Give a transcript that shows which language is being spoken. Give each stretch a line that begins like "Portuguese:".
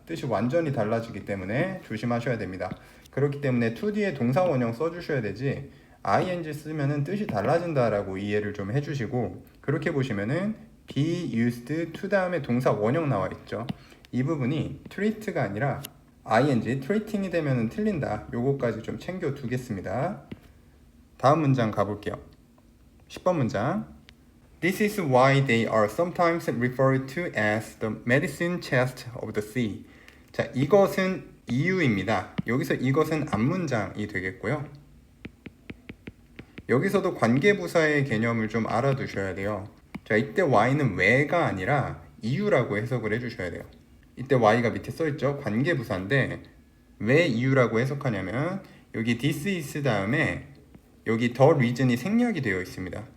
Korean: 뜻이 완전히 달라지기 때문에 조심하셔야 됩니다. 그렇기 때문에 to 뒤에 동사 원형 써주셔야 되지 ing 쓰면은 뜻이 달라진다라고 이해를 좀 해주시고, 그렇게 보시면은 be used to 다음에 동사 원형 나와 있죠. 이 부분이 treat가 아니라 ing, treating이 되면은 틀린다. 요거까지 좀 챙겨 두겠습니다. 다음 문장 가볼게요. 10번 문장.
English: This is why they are sometimes referred to as the medicine chest of the sea.
Korean: 자, 이것은 이유입니다. 여기서 이것은 앞문장이 되겠고요. 여기서도 관계부사의 개념을 좀 알아두셔야 돼요. 자, 이때 why는 왜가 아니라 이유라고 해석을 해주셔야 돼요. 이때 why가 밑에 써있죠. 관계부사인데 왜 이유라고 해석하냐면 여기 this is 다음에 여기 the reason이 생략이 되어 있습니다.